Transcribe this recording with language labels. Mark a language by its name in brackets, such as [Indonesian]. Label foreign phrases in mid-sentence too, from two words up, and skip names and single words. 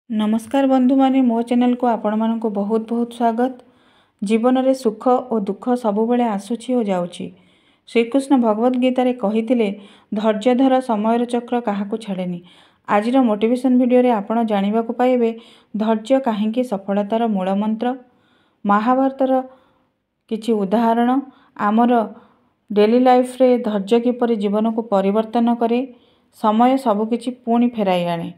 [Odia] ନମସ୍କାର ବନ୍ଧୁ ମାନେ ମୋ ଚ୍ୟାନେଲ କୁ ଆପଣ ମାନଙ୍କ ବହୁତ ବହୁତ ସ୍ୱାଗତ। ଜୀବନ ରେ ସୁଖ ଆଉ ଦୁଃଖ ସବୁ ବେଳେ ଆସୁଛି ଆଉ ଯାଉଛି। ଶ୍ରୀକୃଷ୍ଣ ଭଗବତ ଗୀତା ରେ କହିଥିଲେ ଧୈର୍ଯ୍ୟ ଧର ସମୟର ଚକ୍ର କାହାକୁ ଛାଡେନି। ଆଜିର [English] motivation video [Odia] ରେ ଆପଣ ଜାଣିବା କୁ ପାଇବେ ଧୈର୍ଯ୍ୟ କାହିଁକି ସଫଳତାର ମୂଳ ମନ୍ତ୍ର, ମହାଭାରତର କିଛି ଉଦାହରଣ, ଆମର [English] daily life [Odia] ରେ ଧୈର୍ଯ୍ୟ କିପରି ଜୀବନ କୁ ପରିବର୍ତ୍ତନ କରେ, ସମୟ ସବୁକିଛି ପୁଣି ଫେରାଇ ଆଣେ।